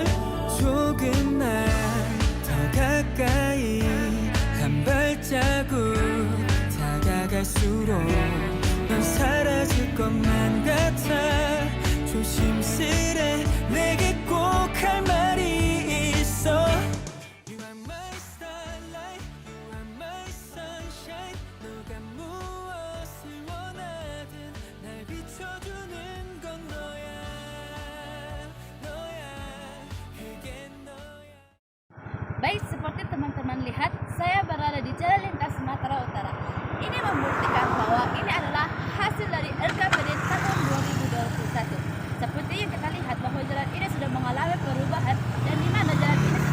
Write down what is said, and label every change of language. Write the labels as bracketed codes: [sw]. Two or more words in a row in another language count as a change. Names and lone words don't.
[ko] 조금만 더 가까이 한 발자국 다가갈수록 넌 사라질 것만 같아. 조심스레 내게 꼭 할 말이 있어. [en] You are my starlight, you are my sunshine. [ko] 너가 무엇을 원하든 날 비춰주는 건 너야, 너야, 그게 너야. [id] Baik, seperti teman-teman lihat, saya berada di Jalan Lintas Sumatera Utara. Ini membuktikan bahwa ini adalah hasil dari RKPD tahun 2021. Seperti yang kita lihat bahwa jalan ini sudah mengalami perubahan dan di mana jalan